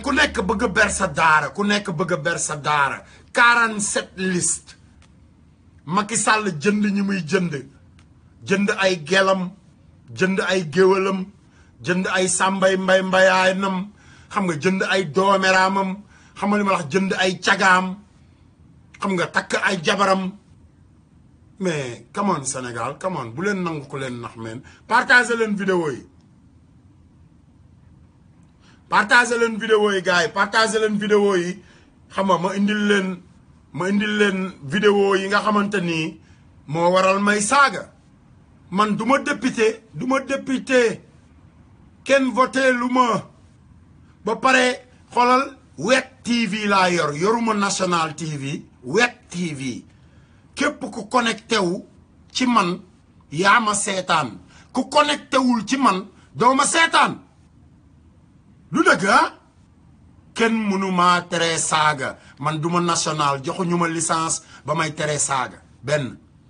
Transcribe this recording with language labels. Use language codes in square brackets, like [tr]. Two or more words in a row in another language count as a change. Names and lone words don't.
[wo] ku nekk bëgg a ber sa daara ku nekk bëgg a ber sa daara 47 liste Macky Sall jënd ñi muy jënd ay gelam jënd ay géwalam jënd ay sàmbay mbayaanam xam nga jënd ay doomeraamam xam nga li ma wax jënd ay cagaam xam nga takk ay jabaram mais [en] come on [wo] Sénégal [en] come on [wo] bu leen nangu ko leen nax meen partagé leen vidéo yi gars yi partagé leen vidéo yi xam nga ma indil leen vidéo yi nga xamante ni moo waral may saaga man du ma député kenn voté lu ma ba pare xoolal Wet TV laa yoruma National TV Wet TV képp ku connecté wu ci man yaa ma seetaan ku connecté wul ci man doo ma seetaan lu dëgg kenn mënu maa tere saaga man duma national joxuñu ma licence ba may tere saaga benn